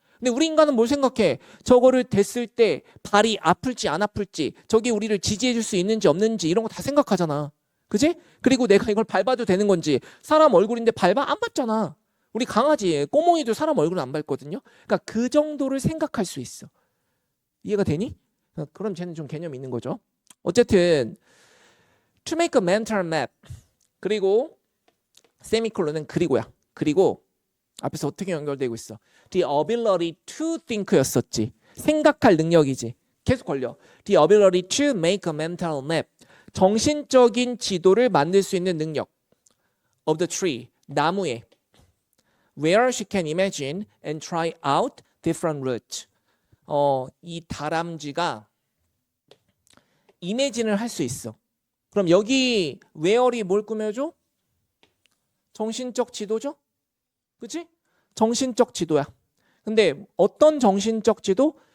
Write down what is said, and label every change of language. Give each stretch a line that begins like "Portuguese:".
Korean: 근데 우리 인간은 뭘 생각해? 저거를 댔을 때 발이 아플지 안 아플지, 저게 우리를 지지해 줄 수 있는지 없는지 이런 거 다 생각하잖아. 그지? 그리고 내가 이걸 밟아도 되는 건지, 사람 얼굴인데 밟아? 안 밟잖아. 우리 강아지, 꼬몽이도 사람 얼굴은 안 밟거든요. 그러니까 그 정도를 생각할 수 있어. 이해가 되니? 그럼 쟤는 좀 개념이 있는 거죠.
English: 어쨌든 to make a mental map.
Korean: 그리고 세미콜론은 그리고야. 그리고 앞에서 어떻게 연결되고 있어?
English: The ability to think였었지.
Korean: 생각할 능력이지. 계속 걸려.
English: The ability to make a mental map.
Korean: 정신적인 지도를 만들 수 있는 능력.
English: Of the tree. 나무에. Where she can imagine and try out different routes.
Korean: 이 다람쥐가 이매진을 할 수 있어. 그럼 여기 where이 뭘 꾸며줘? 정신적 지도죠? 그치? 정신적 지도야. 근데 어떤 정신적 지도?